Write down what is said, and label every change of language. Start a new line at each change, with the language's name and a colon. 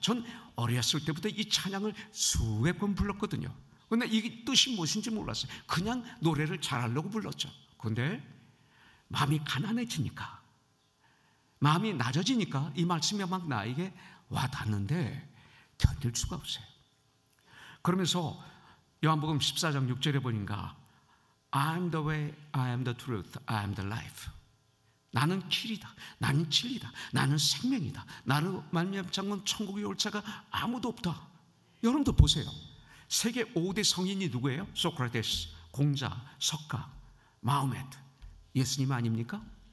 Korean: 전 어렸을 때부터 이 찬양을 수백 번 불렀거든요. 근데 이 뜻이 무엇인지 몰랐어요. 그냥 노래를 잘하려고 불렀죠. 근데 마음이 가난해지니까, 마음이 낮아지니까 이 말씀이 막 나에게 와닿는데 견딜 수가 없어요. 그러면서 요한복음 14장 6절에 보니까
English: I am the way, I am the truth, I am the life.
Korean: 나는 길이다, 나는 진리다, 나는 생명이다. 나를 말미암지 않고는 천국에 올 자가 아무도 없다. 여러분도 보세요. 세계 5대 성인이 누구예요? 소크라테스, 공자, 석가, 마호메트. 예수님 아닙니까?